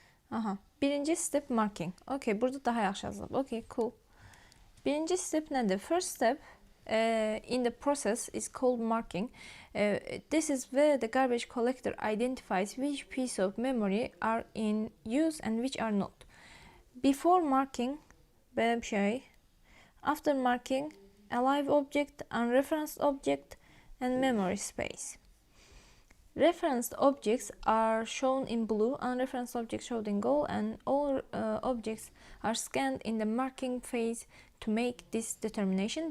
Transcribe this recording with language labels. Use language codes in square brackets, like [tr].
[az] Aha. Birinci step marking. Okay, burada daha yaxşı yazılıb. [en] Okay, cool. [az] Birinci step nədir? [en] First step in the process is called marking. This is where the garbage collector identifies which piece of memory are in use and which are not. Before marking, [az] belə bir şey. [en] After marking, a live object, unreferenced object, and memory space. Referenced objects are shown in blue, unreferenced objects shown in gold, and all objects are scanned in the marking phase to make this determination.